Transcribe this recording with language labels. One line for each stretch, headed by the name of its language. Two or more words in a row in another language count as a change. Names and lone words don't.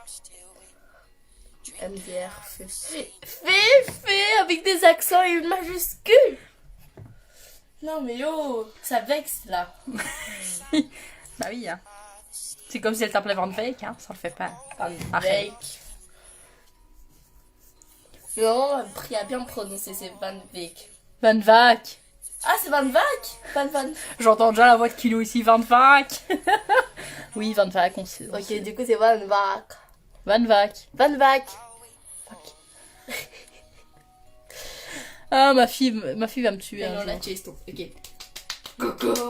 French: MDR fait avec des accents et une majuscule. Non mais yo, ça vexe là. Bah oui, hein. C'est comme si elle t'appelait Van Veek, hein. Ça le fait pas. Van Arrête. Veek. Non, a appris à bien prononcer, c'est Van Veek. Van Vac. Ah, c'est Van Vac. Van. J'entends déjà la voix de Kilo ici, Van Vac. Oui, Van Vac, on sait. Ok, du coup c'est Van Vac. Van Vac. Van Vac. Fuck. Ah, ma fille va me tuer. Non, un la jour. chase, ok. Coco.